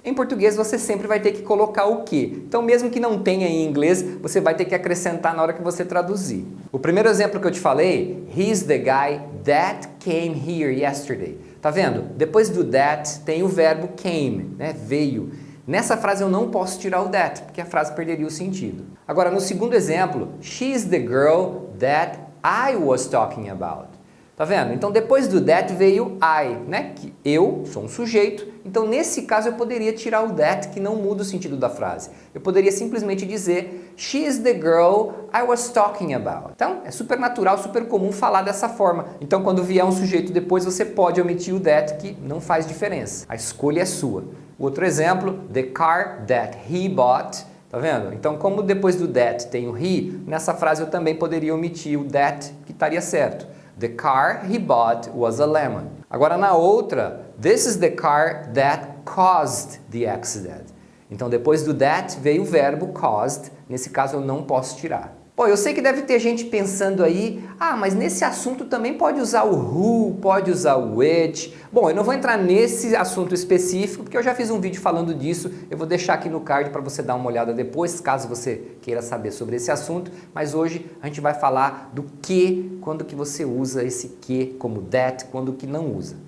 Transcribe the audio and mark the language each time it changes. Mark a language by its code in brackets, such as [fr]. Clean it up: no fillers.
[pt] Em português você sempre vai ter que colocar o que. Então mesmo que não tenha em inglês, você vai ter que acrescentar na hora que você traduzir. O primeiro exemplo que eu te falei, [en] he's the guy that came here yesterday. [pt] Tá vendo? Depois do that tem o verbo came, né? Veio. Nessa frase eu não posso tirar o that, porque a frase perderia o sentido. Agora, no segundo exemplo, [en] she's the girl that I was talking about. [pt] Tá vendo? Então, depois do that veio I, né? Que eu sou um sujeito. Então, nesse caso, eu poderia tirar o that, que não muda o sentido da frase. Eu poderia simplesmente dizer [en] she's the girl I was talking about. [pt] Então, é super natural, super comum falar dessa forma. Então, quando vier um sujeito depois, você pode omitir o that, que não faz diferença. A escolha é sua. Outro exemplo, [en] the car that he bought. [pt] Tá vendo? Então, como depois do that tem o he, nessa frase eu também poderia omitir o that, que estaria certo. [en] The car he bought was a lemon. [pt] Agora, na outra, [en] this is the car that caused the accident. [pt] Então, depois do that veio o verbo caused. Nesse caso, eu não posso tirar. Pô, eu sei que deve ter gente pensando aí, mas nesse assunto também pode usar o who, pode usar o which. Bom, eu não vou entrar nesse assunto específico, porque eu já fiz um vídeo falando disso, eu vou deixar aqui no card para você dar uma olhada depois, caso você queira saber sobre esse assunto, mas hoje a gente vai falar do que, quando que você usa esse que como that, quando que não usa.